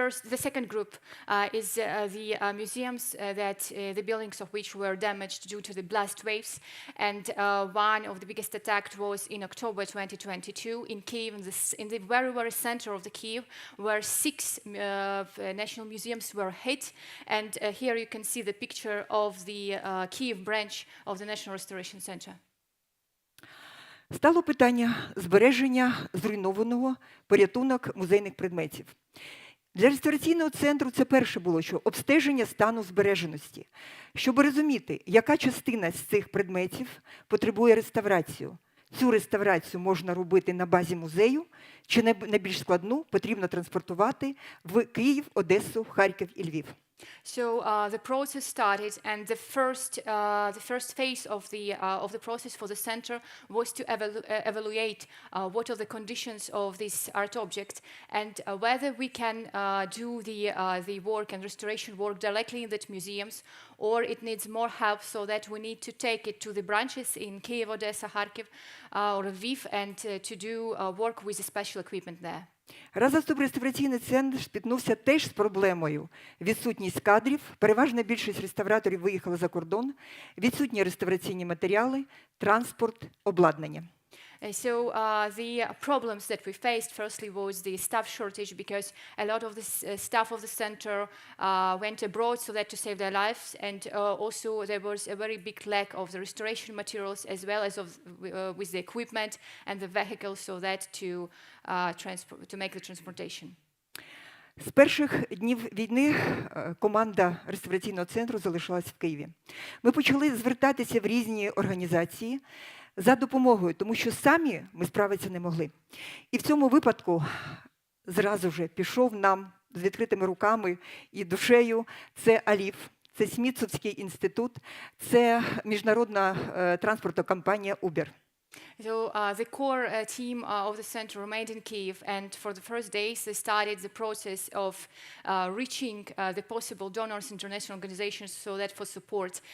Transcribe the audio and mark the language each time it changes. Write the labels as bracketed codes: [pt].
[en] The second group is the museums that the buildings of which were damaged due to the blast waves, and one of the biggest attacks was in October 2022 in Kyiv, in the very, very center of the Kyiv, where 6 national museums were hit, and here you can see the picture of the Kyiv branch of the National Restoration Center. [uk] Стало питання збереження зруйнованого, порятунок музейних предметів. Для реставраційного центру це перше було, що обстеження стану збереженості. Щоб розуміти, яка частина з цих предметів потребує реставрацію. Цю реставрацію можна робити на базі музею, чи найбільш складну потрібно транспортувати в Київ, Одесу, Харків і Львів. [en] So the process started, and the first phase of the process for the center was to evaluate what are the conditions of this art object, and whether we can do the work and restoration work directly in the museums, or it needs more help, so that we need to take it to the branches in Kyiv, Odessa, Kharkiv, or Lviv, and to do work with the special equipment there. [uk] Разом з тим реставраційний центр спіткнувся теж з проблемою. Відсутність кадрів, переважна більшість реставраторів виїхала за кордон, відсутні реставраційні матеріали, транспорт, обладнання. [en] So the problems that we faced firstly was the staff shortage, because a lot of the staff of the center went abroad so that to save their lives, and also there was a very big lack of the restoration materials as well as with the equipment and the vehicles, so that to make the transportation. [uk] З перших днів війни команда реставраційного центру залишилась в Києві. Ми почали звертатися в різні організації за допомогою, тому що самі ми справитися не могли. І в цьому випадку зразу ж пішов нам з відкритими руками і душею. Це ALIPH, це Смітсонський інститут, це міжнародна транспортна компанія Uber. [en] So the core team of the center remained in Kyiv, and for the first days they started the process of reaching the possible donors, international organizations, so that for support.